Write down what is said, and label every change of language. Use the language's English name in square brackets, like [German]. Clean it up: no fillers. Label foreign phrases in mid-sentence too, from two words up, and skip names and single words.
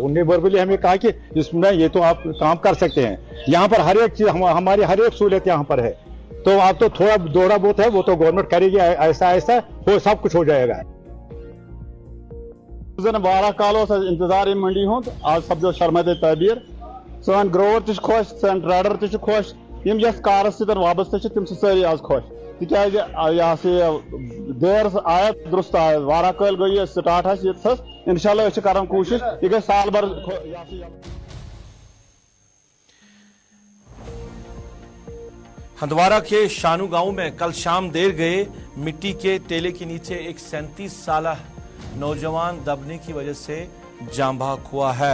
[Hindi] उन्होंने वर्बली हमें कहा कि इसमें ये तो आप काम कर सकते हैं, यहाँ पर हर एक चीज हमारी हर एक सहूलियत यहाँ पर है। तो आप तो थोड़ा थोड़ा बहुत है वो तो गवर्नमेंट करेगी, ऐसा ऐसा हो सब कुछ हो जाएगा। [Kashmiri] वारा कालो इंतजार मंडी हो आज सपदो शर्मदे ताबीर, सन ग्रोवर तह खुश, सन ट्रेडर तह खुश, यम यस कारस सत वाबस्त तम सारी आज खुश, तिकाज [Hindi] देर आया दुरुस्त आया [Kashmiri] वारा कल गई स्टार्ट इंशाल्लाह कर कोशिश यह गई साल भर। [Hindi] हंदवाड़ा के शानू गांव में कल शाम देर गए मिट्टी के टेले के नीचे एक 37 साल नौजवान दबने की वजह से जान बहक हुआ है।